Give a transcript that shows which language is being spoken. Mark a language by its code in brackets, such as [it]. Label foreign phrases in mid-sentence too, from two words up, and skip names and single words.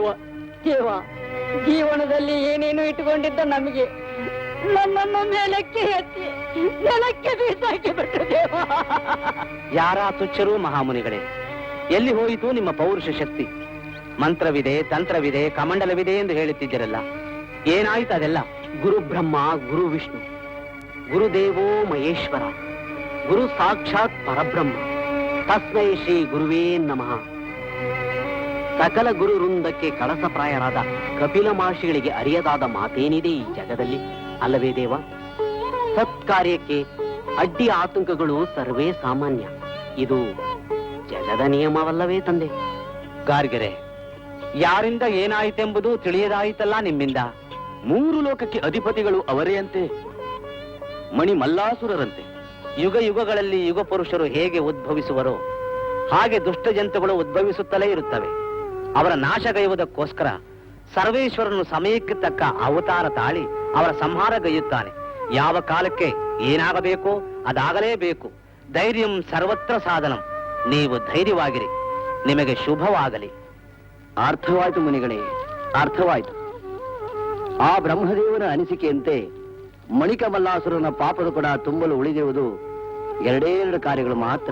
[kn] ಜೀವನದಲ್ಲಿ ಏನೇನು ಇಟ್ಟುಕೊಂಡಿದ್ದ ನಮಗೆ ನನ್ನನ್ನು ಮೇಲಕ್ಕೆ ಎತ್ತಿ ನೆಲಕ್ಕೆ ಬೀಸಾಕಿ ಬಿಟ್ಟು ದೇವ. ಯಾರ ತುಚ್ಛರು ಮಹಾಮುನಿಗಳೇ, ಎಲ್ಲಿ ಹೋಯಿತು ನಿಮ್ಮ ಪೌರುಷ ಶಕ್ತಿ? ಮಂತ್ರವಿದೆ, ತಂತ್ರವಿದೆ, ಕಮಂಡಲವಿದೆ ಎಂದು ಹೇಳುತ್ತಿದ್ದರಲ್ಲ, ಏನಾಯ್ತು ಅದೆಲ್ಲ? [sa] ಗುರು ಬ್ರಹ್ಮ, ಗುರು ವಿಷ್ಣು, ಗುರುದೇವೋ ಮಹೇಶ್ವರ, ಗುರು ಸಾಕ್ಷಾತ್ ಪರಬ್ರಹ್ಮ, ತಸ್ಮೈ ಶ್ರೀ ಗುರುವೇ ನಮಃ. [kn] ಸಕಲ ಗುರು ವೃಂದಕ್ಕೆ ಕಳಸಪ್ರಾಯರಾದ ಕಪಿಲ ಮಹರ್ಷಿಗಳಿಗೆ ಅರಿಯದಾದ ಮಾತೇನಿದೆ ಈ ಜಗದಲ್ಲಿ, ಅಲ್ಲವೇ ದೇವ? ಸತ್ಕಾರ್ಯಕ್ಕೆ ಅಡ್ಡಿ ಆತಂಕಗಳು ಸರ್ವೇ ಸಾಮಾನ್ಯ. ಇದು ಜಗದ ನಿಯಮವಲ್ಲವೇ ತಂದೆ? ಗಾರ್ಗೆರೆ, ಯಾರಿಂದ ಏನಾಯಿತೆಂಬುದು ತಿಳಿಯದಾಯಿತಲ್ಲ ನಿಮ್ಮಿಂದ. 3 ಲೋಕಕ್ಕೆ ಅಧಿಪತಿಗಳು ಅವರೇ ಅಂತೆ, ಮಣಿ ಮಲ್ಲಾಸುರರಂತೆ. ಯುಗ ಯುಗಗಳಲ್ಲಿ ಯುಗ ಪುರುಷರು ಹೇಗೆ ಉದ್ಭವಿಸುವರೋ ಹಾಗೆ ದುಷ್ಟ ಜಂತುಗಳು ಉದ್ಭವಿಸುತ್ತಲೇ ಇರುತ್ತವೆ. ಅವರ ನಾಶಗೈಯುವುದಕ್ಕೋಸ್ಕರ ಸರ್ವೇಶ್ವರನು ಸಮಯಕ್ಕೆ ತಕ್ಕ ಅವತಾರ ತಾಳಿ ಅವರ ಸಂಹಾರಗೈಯುತ್ತಾನೆ. ಯಾವ ಕಾಲಕ್ಕೆ ಏನಾಗಬೇಕೋ ಅದಾಗಲೇಬೇಕು. [sa] ಧೈರ್ಯಂ ಸರ್ವತ್ರ ಸಾಧನಂ. [kn] ನೀವು ಧೈರ್ಯವಾಗಿರಿ, ನಿಮಗೆ ಶುಭವಾಗಲಿ. ಅರ್ಥವಾಯ್ತು ಮುನಿಗಳೇ, ಅರ್ಥವಾಯ್ತು. ಆ ಬ್ರಹ್ಮದೇವನ ಅನಿಸಿಕೆಯಂತೆ ಮಣಿಕಮಲ್ಲಾಸುರನ ಪಾಪದ ಕೂಡ ತುಂಬಲು ಉಳಿದಿರುವುದು 2 ಕಾರ್ಯಗಳು ಮಾತ್ರ.